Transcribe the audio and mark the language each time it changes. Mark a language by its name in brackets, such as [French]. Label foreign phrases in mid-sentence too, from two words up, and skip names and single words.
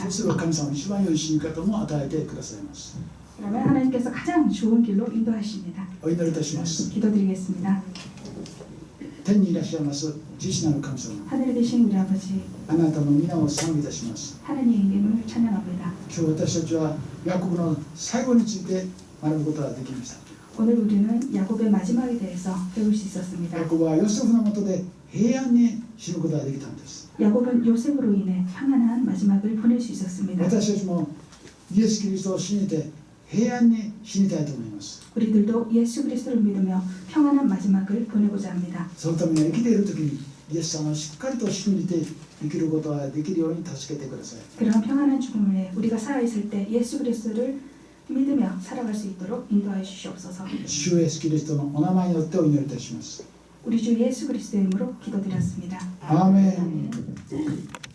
[Japanese] そうすれば神様は一番良い死に方も与えてくださいます。 [Korean] 그러면 하나님께서 가장 좋은 길로 인도하십니다. [Japanese] お祈りいたします。 [Korean] 기도드리겠습니다. [Japanese] 天にいらっしゃいます父なる神様、 [Korean] 하늘에 계신 우리 아버지 [Japanese] あなたの皆を賛美いたします。 [Korean] 하나님의 이름을 찬양합니다. [Japanese] 今日私たちはヤコブの最後について学ぶことができました。 [Korean] 오늘 우리는 야곱의 마지막에 대해서 배울 수 있었습니다. [Japanese] ヤコブはヨセフのもとで平安に死ぬことができたんです。 [Korean] 야곱은 요셉으로 인해 평안한 마지막을 보낼 수 있었습니다. [Japanese] 私たちもイエス・キリストを信じて平安に死にたいと思います。 [Korean] 우리들도 예수 그리스도를 믿으며 평안한 마지막을 보내고자 합니다. [Japanese] そのためには生きている時にイエス様をしっかりと信じて生きることができるように助けてください。 [Korean] 그런 평안한 죽음을 위해 우리가 살아있을 때 예수 그리스도를 믿으며 살아갈 수 있도록 인도하여 주시옵소서. [Japanese] 主イエス・キリストのお名前によってお祈りいたします。 [Korean] 우리 주 예수 그리스도의 이름으로 기도드렸습니다. [Japanese] アーメン。